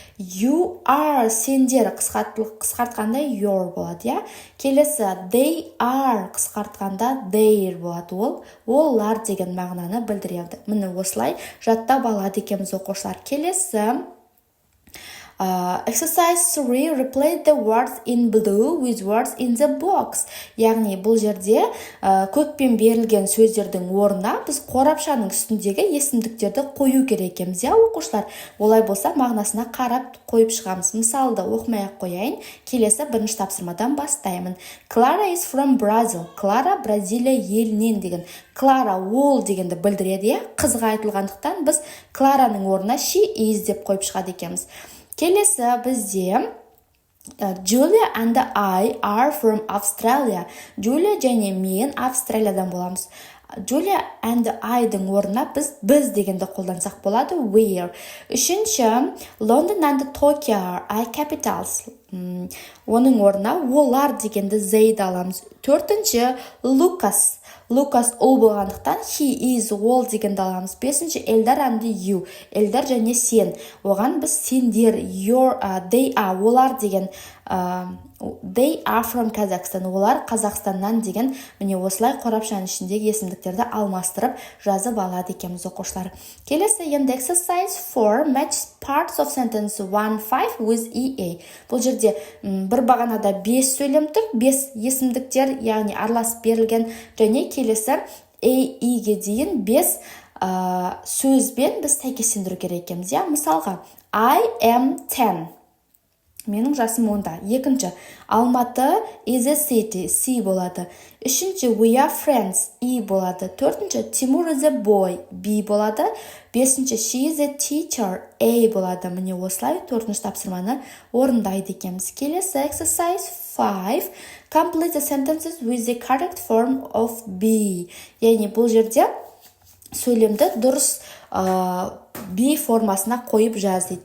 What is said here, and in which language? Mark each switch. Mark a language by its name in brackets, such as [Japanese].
[English] You are, [Kazakh] сендер, қысқартқанда your болады. Келесі [English] they are, [Kazakh] қысқартқанда their болады. Ол олар деген мағынаны білдіреді. Міне осылай жаттап алады екенбіз оқушылар. Келесі exercise 3. [English] Replace the words in blue with words in the box. [Kazakh] Яғни бұл жерде көкпен берілген сөздердің орнына біз қорапшаның үстіндегі есімдіктерді қою керек екенбіз, оқушылар. Олай болса мағынасына қарап қойып шығамыз. Мысалды оқымай-ақ қояйын. Келесі бірінші тапсырмадан бастаймын. [English] Clara is from Brazil. [Kazakh] Клара Бразилия елінен деген. Клара ол дегенді білдіреді, қызға айтылғандықтан біз Клараның орнына [English] she is [Kazakh] деп қойып шығады екенбіз. Келесі бізде [English] Julia and I are from Australia. [Kazakh] Julia және мен Австралиядан боламыз. [English] Julia and I- [Kazakh] дың орнына біз дегенді қолдансақ болады, where. Үшінші, [English] London and Tokyo are capitals. [Kazakh] Оның орнына олар дегенді they'ді аламыз. Төртінші, Lucas ол болғандықтан [English] he is [Kazakh] ол дегенді аламыз. Бесінші, Эльдар and you. Эльдар және сен. Оған біз сендер, [English] they are, олар деген, they are from Kazakhstan. [Kazakh] Олар Қазақстаннан деген, міне осылай қорапшаның ішіндегі есімдіктерді алмастырып жазып алады екенбіз оқушылар. Келесі енді exercise 4. [English] Match parts of sentence 1-5 with EA. [Kazakh] Бұл жерде бір бағанада 5 сөйлем тұр, 5 есімдіктер, яғни араласып берілген, және келесі AE-ге дейін 5 сөзбен біз сәйкестендіру керек екенбіз. Мысалға, [English] I am 10. [Kazakh] Менің жасым 10-да. Екінші, [English] Алматы is a city, C болады. [Kazakh] Үшінші, [English] we are friends, E болады. [Kazakh] Төртінші, [English] Тимур is a boy, B болады. [Kazakh] Бесінші, [English] she is a teacher, A болады. [Kazakh] Міне осылай төртінші тапсырманы орындайды екенбіз. Келесі exercise 5. [English] Complete the sentences with the correct form of be. [Kazakh] Яғни бұл жерде сөйлемді дұрыс be формасына қойып жаз дейді.